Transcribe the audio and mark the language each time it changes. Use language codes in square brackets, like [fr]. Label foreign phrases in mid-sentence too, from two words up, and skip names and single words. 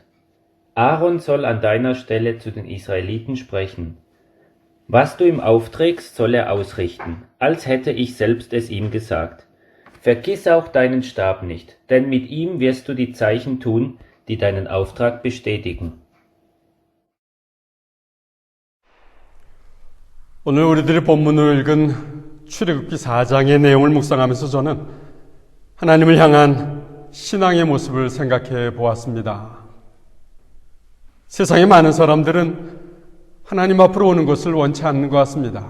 [de] Aaron soll an deiner Stelle zu den Israeliten sprechen. Was du ihm aufträgst, soll er ausrichten, als hätte ich selbst es ihm gesagt. Vergiss auch deinen Stab nicht, denn mit ihm wirst du die Zeichen tun, die deinen Auftrag bestätigen. [ko] 오늘 우리들이 본문을 읽은 출애굽기 4장의 내용을 묵상하면서 저는 하나님을 향한 신앙의 모습을 생각해 보았습니다. 세상의 많은 사람들은 하나님 앞으로 오는 것을 원치 않는 것 같습니다.